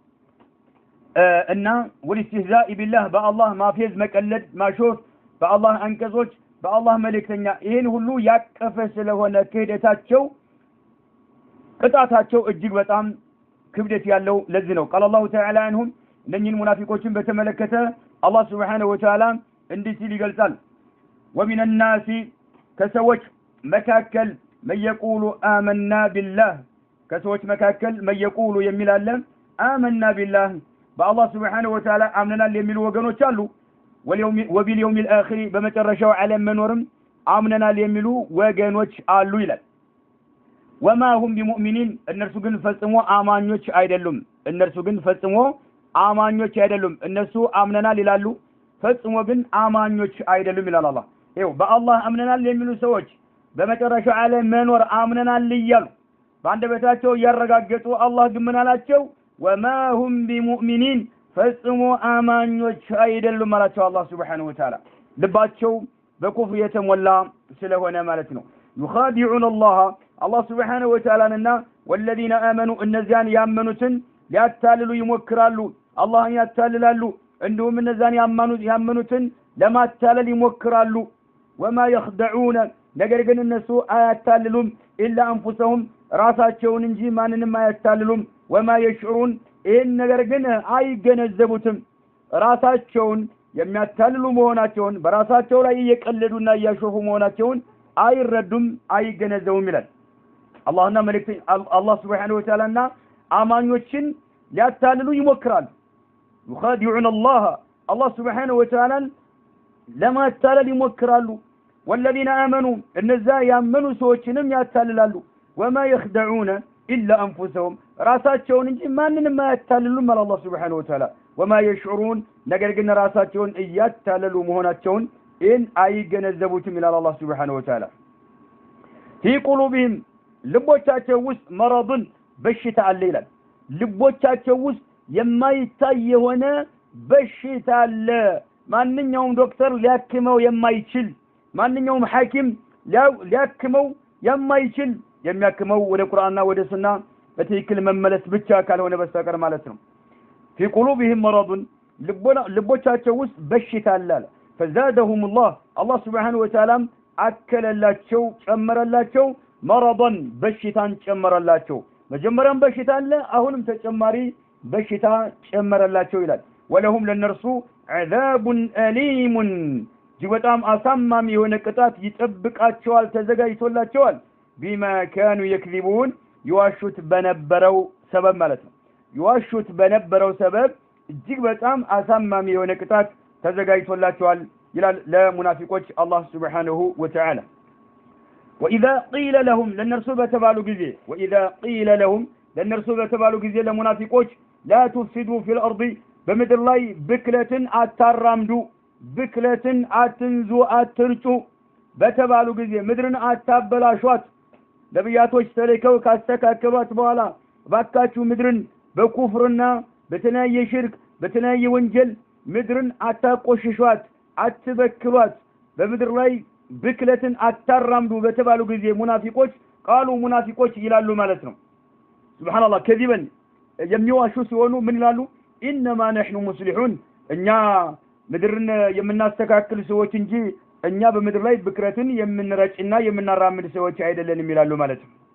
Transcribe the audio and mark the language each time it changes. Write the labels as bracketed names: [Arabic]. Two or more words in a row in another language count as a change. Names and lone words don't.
[Amharic] እና [Arabic] والاستهزاء بالله [Amharic] በአላህ ማፌዝ መቀለድ ማሾፍ በአላህ አንቀጾች በአላህ መልእክተኛ ይሄን ሁሉ ያቀፈ ስለሆነ ክህደታቸው ቅጣታቸው እጅግ በጣም ክብደት ያለው ለዚህ ነው። [Arabic] قال الله تعالى عنهم [Amharic] እነኚህን ሙናፊቆችን በተመለከተ አላህ [Arabic] سبحانه وتعالى [Amharic] እንዲህ ሲል ይገልጻል። [Arabic] ومن الناس [Amharic] ከሰዎች መካከል [Arabic] من يقول آمنا بالله [Amharic] ከሰዎች መካከል መየቁሉ የሚላለ [Arabic] آمنا بالله [Amharic] በአላህ [Arabic] سبحانه وتعالى [Amharic] አምነናል የሚሉ ወገኖች አሉ። [Arabic] وباليوم الآخر [Amharic] በመጨረሻው ዓለም መኖርም አምነናል የሚሉ ወገኖች አሉ ይላል። [Arabic] وما هم بمؤمنين [Amharic] እነርሱ ግን ፈጽሞ አማኞች አይደሉም። እነሱ አምነናል ይላሉ ፈጽሞ ግን አማኞች አይደሉም ይላል አላህ። ይኸው በአላህ አምነናል የሚሉ ሰዎች በመጨረሻው ዓለም መኖር አምነናል ይያሉ በአንደበታቸው ያረጋገጡ አላህ ግን ምን አላቸው? [Arabic] وما هم بمؤمنين [Amharic] ፈጽሞ አማኞች አይደሉም ማለቸው አላህ [Arabic] سبحانه وتعالى [Amharic] ልባቸው በኩፍር የተሞላ ስለሆነ ማለት ነው። [Arabic] يخادعون الله سبحانه وتعالى [Amharic] እና [Arabic] والذين آمنوا [Amharic] እነዚያን ያመኑትን ሊያታልሉ ይሞክራሉ። አላህን ያታልላሉ። እንዲሁም እነዚያን ያመኑትን ለማታለል ይሞክራሉ። [Arabic] وما يخدعون [Amharic] ነገር ግን እነሱ አያታልሉም [Arabic] إلا أنفسهم [Amharic] ራሳቸውን እንጂ ማንንም አያታልሉም። [Arabic] وما يشعرون [Amharic] ይህን ነገር ግን አይገነዘቡትም። ራሳቸውን የሚያታልሉ መሆናቸውን በራሳቸው ላይ እየቀለዱና እያሾፉ መሆናቸውን አይረዱም አይገነዘቡም ይላል አላህና መልእክተኛ አላህ [Arabic] سبحانه وتعالى [Amharic] እና አማኞችን ሊያታልሉ ይሞክራሉ [Arabic] يخادعون الله سبحانه وتعالى [Amharic] لما ታለል ይሞክራሉ [Arabic] والذين آمنوا [Amharic] እነዛ ያመኑ ሰዎችንም ያታልላሉ [Arabic] وما يخدعون إلا أنفسهم [Amharic] ራሳቸውን እንጂ ማንንም አያታልሉም አላህ [Arabic] سبحانه وتعالى وما يشعرون [Amharic] ነገር ግን ራሳቸውን እያታለሉ መሆናቸውን አይገነዘቡትም ይላል አላህ [Arabic] سبحانه وتعالى في قلوبهم [Amharic] ልቦቻቸው ውስጥ መረضን በሽታ አለ ይላል ልቦቻቸው ውስጥ የማይታይ የሆነ በሽታ አለ ማንኛውም ዶክተር ሊያክመው የማይችል ማንኛውም ሐኪም ሊያክመው የማይችል የሚያክመው ወደ ቁርአንና ወደ ሱና በትክክል መመለስ ብቻ ካልሆነ በስተቀር ማለት ነው [Arabic] في قلوبهم مرض [Amharic] ልቦቻቸው ውስጥ በሽታ አለ [Arabic] فزادهم الله سبحانه وتعالى [Amharic] አከለላቸው ጨመረላቸው مرضን በሽታን ጨመረላቸው መጀመሪያም በሽታ አለ አሁንም ተጨማሪ በሽታ ጨመረላቸው ይላል ولهم ለነርሱ [Arabic] عذاب أليم [Amharic] ጅበጣም አሳማሚ የሆነ ቅጣት ይጠብቃቸዋል ተዘጋጅቶላቸዋል [Arabic] بما كانوا يكذبون [Amharic] ይዋሹት በነበረው ሰበብ ማለት ነው ይዋሹት በነበረው ሰበብ እጅግ በጣም አሳማሚ የሆነ ቅጣት ተዘጋጅቶላቸዋል ይላል ለሙናፊቆች አላህ [Arabic] سبحانه وتعالى وإذا قيل لهم [Amharic] ለነርሱ በተባሉ ጊዜ [Arabic] وإذا قيل لهم [Amharic] ለነርሱ በተባሉ ጊዜ ለሙናፊቆች [Arabic] لا تفسدوا في الأرض [Amharic] በምድር ላይ ብክለትን አታራምዱ ብክለትን አትንዙ አትርጩ በተባሉ ጊዜ ምድርን አታበላሿት ነብያቶች ተልከው ካስተካከሏት በኋላ ባካችሁ ምድርን በኩፍርና በተለያየ ሽርክ በተለያየ ወንጀል ምድርን አታቆሽሿት አትበክሏት በምድር ላይ ብክለትን አታራምዱ በተባሉ ጊዜ ሙናፊቆች ቃሉ ሙናፊቆች ይላሉ ማለት ነው ሱብሃንአላህ ከዚበን የሚዋሹ ሲሆኑ ምን ይላሉ [Arabic] إنما نحن مصلحون [Amharic] እኛ ምድርን የምናስተካክል ሰዎች እንጂ እኛ በምድር ላይ ብክረትን የምንረጭና የምናራምድ ሰዎች አይደለንም ይላሉ ማለት ነው